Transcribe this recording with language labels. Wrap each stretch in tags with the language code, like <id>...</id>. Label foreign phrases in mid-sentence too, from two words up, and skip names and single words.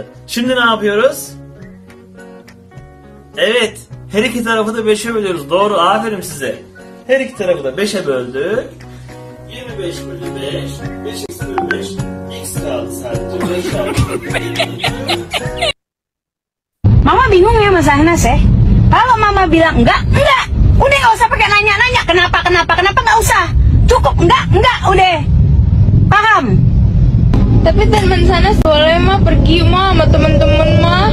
<tr>Şimdi ne yapıyoruz? Evet, her iki tarafı da 5'e bölüyoruz. Doğru, aferin size. Her iki tarafı da 5'e böldük. 25 bölü 5, 5x bölü 5, x kaldı sadece 5 kaldı.</tr> <id>Mama bingung ya Mas Ahnas ya. Kalau Mama bilang enggak. Udah nggak usah pakai nanya-nanya kenapa nggak usah. Cukup enggak, udah. Paham? Tapi teman sana boleh mah pergi mah sama teman-teman mah.</id>